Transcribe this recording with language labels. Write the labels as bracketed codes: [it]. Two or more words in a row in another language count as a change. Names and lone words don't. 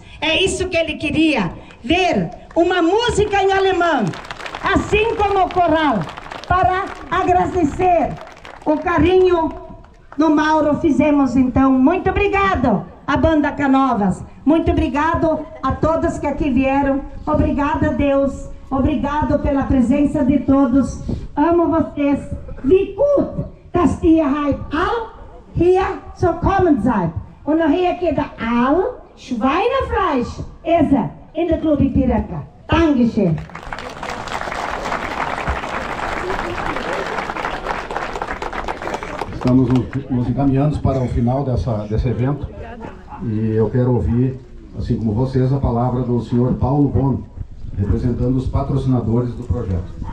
[pt] É isso que ele queria, ver uma música em alemão, assim como o coral, para agradecer o carinho do Mauro. Fizemos então, muito obrigado à banda Canovas, muito obrigado a todos que aqui vieram, obrigada a Deus, obrigado pela presença de todos, amo vocês. [hrx] Wie gut, dass ihr heute all hier so kommen seid. Und nachher geht all Schweinefleisch essen in der Club Ipiranga. Dankeschön. [pt] Estamos nos encaminhando para o final desse evento e eu quero ouvir, assim como vocês, a palavra do senhor Paulo Bon, representando os patrocinadores do projeto.